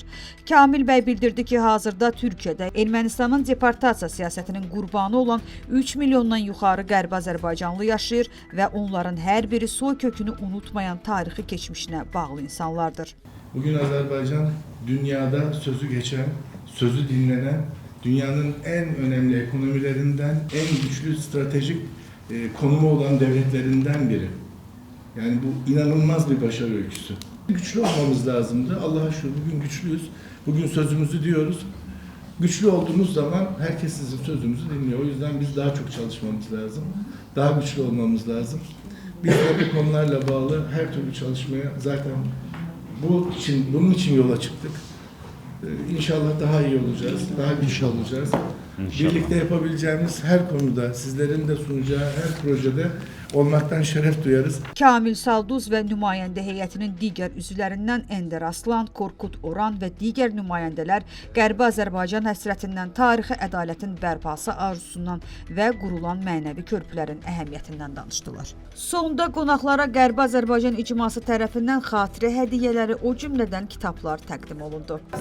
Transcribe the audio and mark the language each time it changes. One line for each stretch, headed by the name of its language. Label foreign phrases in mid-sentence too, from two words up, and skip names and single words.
Azerbaijani: Kamil bəy bildirdi ki, hazırda Türkiyədə Ermənistanın deportasiya siyasətinin qurbanı olan 3 milyondan yuxarı Qərbi Azərbaycanlı yaşayır və onların hər biri soy kökünü unutmayan tarixi keçmişinə bağlı insanlardır.
Turkish: Bugün Azerbaycan dünyada sözü geçen, sözü dinlenen, dünyanın en önemli ekonomilerinden, en güçlü stratejik konumu olan devletlerinden biri. Yani bu inanılmaz bir başarı öyküsü. Güçlü olmamız lazımdı. Allah'a şükür bugün güçlüyüz. Bugün sözümüzü diyoruz. Güçlü olduğumuz zaman herkes sizin sözünüzü dinliyor. O yüzden biz daha çok çalışmamız lazım. Daha güçlü olmamız lazım. Biz de bu konularla bağlı her türlü çalışmaya zaten bunun için yola çıktık. İnşallah daha iyi olacağız, daha güçlü olacağız. İnşallah. Birlikte yapabileceğimiz her konuda, sizlerin de sunacağı her projede olmaktan şeref duyarız.
Azerbaijani: Kamil Salduz və nümayəndə heyətinin digər üzvlərindən Ender Aslan, Korkut Oran və digər nümayəndələr Qərbi Azərbaycan həsrətindən, tarixi ədalətin bərpası arzusundan və qurulan mənəvi körpülərin əhəmiyyətindən danışdılar. Sonda qonaqlara Qərbi Azərbaycan icması tərəfindən xatirə hədiyyələri, o cümlədən kitablar təqdim olundu.